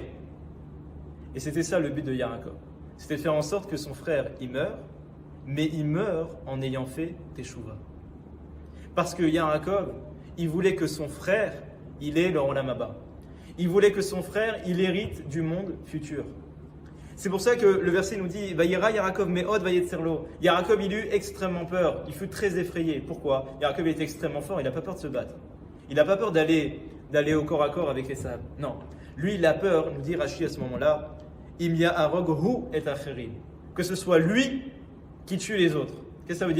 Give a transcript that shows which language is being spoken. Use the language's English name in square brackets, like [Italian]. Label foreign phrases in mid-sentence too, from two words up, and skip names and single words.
[French] Et c'était ça le but de Yaakov. C'était de faire en sorte que son frère, il meure, mais il meurt en ayant fait teshuva. Parce que Yaakov, il voulait que son frère, il ait le [Hebrew] עולם הבא. [French] Il voulait que son frère, il hérite du monde futur. C'est pour ça que le verset nous dit [Hebrew] ויירא יעקב מאד ויצר לו. [French] Yaakov, il eut extrêmement peur. Il fut très effrayé. Pourquoi? Yaakov était extrêmement fort. Il n'a pas peur de se battre. Il n'a pas peur d'aller au corps à corps avec Esav. Non. Lui, il a peur, nous dit Rashi à ce moment-là, [Hebrew] אמיה ארוג הוא את אחרים. [French] Que ce soit lui qui tue les autres. Qu'est-ce que ça veut dire lui?